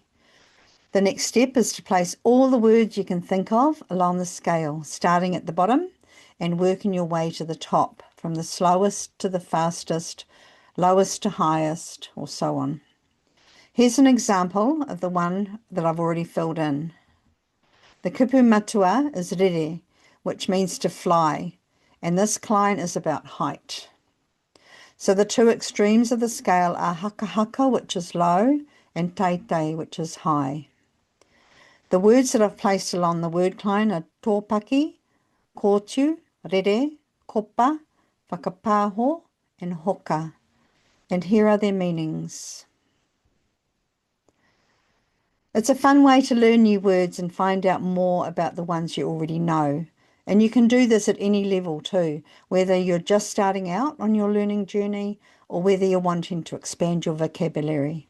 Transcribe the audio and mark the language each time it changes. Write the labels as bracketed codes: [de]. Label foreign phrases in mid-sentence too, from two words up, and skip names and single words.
[en] The next step is to place all the words you can think of along the scale, starting at the bottom and working your way to the top, from the slowest to the fastest, lowest to highest, or so on. Here's an example of the one that I've already filled in. The [mi] kupu matua [en] is rere, which means to fly, and this cline is about height. So the two extremes of the scale are [mi] haka haka, [en] which is low, and teitei, which is high. The words that I've placed along the word cline are [mi] tōpaki, kōtiu, rere, kopa, whakapāho, [en] and hoka. And here are their meanings. It's a fun way to learn new words and find out more about the ones you already know. And you can do this at any level too, whether you're just starting out on your learning journey or whether you're wanting to expand your vocabulary.